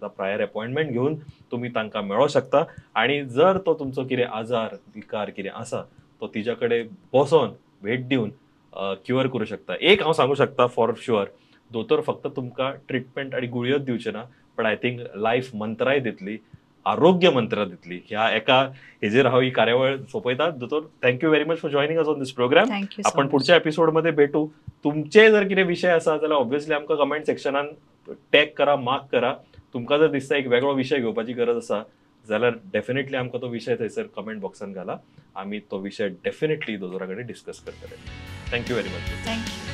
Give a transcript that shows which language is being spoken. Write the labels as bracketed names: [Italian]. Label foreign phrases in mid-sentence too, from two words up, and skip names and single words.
[Konkani] प्रायर अपॉइंटमेंट घेवन तुमी तांकां मेळों शकता. आनी जर तो तुमचो कितें आजार विकार कितें आसा तो तिच्या कडेन बसोन भेट दिवन क्युअर करूं शकता. एक हांव सांगूं शकता [English] for sure, [Konkani] दोतोर फक्त तुमकां ट्रिटमेंट आनी गुळयोच दिवचे ना, पण [English] I think [Konkani] लायफ मंत्राय दितली, आरोग्य मंत्र दितली. ह्या एका हेजेर हांव ही कार्यावळ सोंपयता. [English] दोतोर, Thank you very much for joining us on this program. थँक्यू. [Marathi] आपण पुढच्या एपिसोडमध्ये भेटू. [Konkani] तुमचे जर कितें विशय आसा जाल्यार ऑब्वियसली आमकां कमेंट सेक्शनान टॅग करा, मार्क करा. तुमकां जर दिसता एक वेगळो विशय घेवपाची गरज आसा जाल्यार डेफिनेटली आमकां तो विशय थंयसर कमेंट बॉक्सान घाला. आमी तो विशय डेफिनेटली दोतोरा कडेन डिस्कस करतले. [English] Thank you very much. थँक्यू.